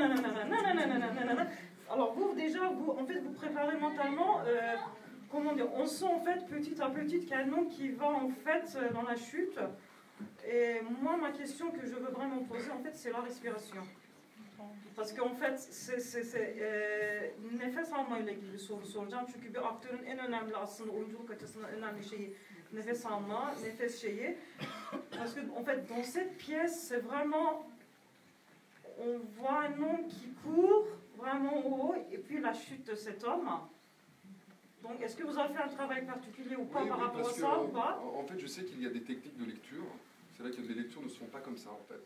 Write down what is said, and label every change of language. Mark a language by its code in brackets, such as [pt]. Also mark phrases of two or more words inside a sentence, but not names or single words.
[fr] Alors, vous, déjà, en fait, vous préparez mentalement... comment dire, on sent, en fait, petit à petit qu'il y a un nom qui va, en fait, dans la chute. Et moi, ma question que je veux vraiment poser, en fait, c'est la respiration. Parce qu'en fait, [tr] nefes almayla ilgili soru soracağım. Çünkü bir aktörün en önemli aslında oyunculuk açısından önemli şeyi nefes alma, nefes şeyi. [fr] Parce que en fait, dans cette pièce, c'est vraiment, on voit un homme qui court vraiment haut et puis la chute de cet homme. Donc, est-ce que vous avez fait un travail particulier ou pas Oui, par oui, rapport à parce que, ça ou pas? en fait, je sais qu'il y a des techniques de lecture. C'est vrai que des lectures ne sont pas comme ça, en fait.